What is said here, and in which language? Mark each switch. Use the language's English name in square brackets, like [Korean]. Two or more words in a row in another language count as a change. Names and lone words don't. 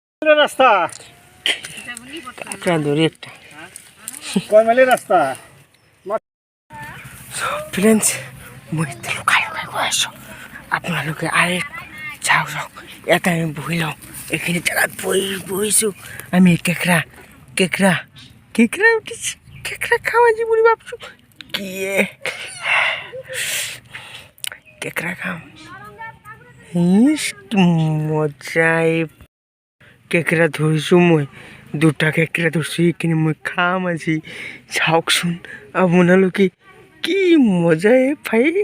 [Bangla] কতটা রাস্তা একটা দূরে একটা কয় মাইলের রাস্তা [Assamese] ফ্রেন্ডস মই লুকাই লুকাই গৈ আছোঁ আপোনালোকে আৰে চাওক চাওক ইয়াতে আমি বহি লওঁ এইখিনি জেগাত বহিছোঁ আমি কেঁকৰা উঠিছে কেঁকৰা খাওঁ আজি বুলি ভাবিছোঁ কি কেঁকৰা খাম কি মজা এই কেঁকৰা ধৰিছোঁ মই দুটা কেঁকৰা ধৰিছোঁ এইখিনি মই খাম আজি চাওকচোন আপোনালোকে কি মজা ভাই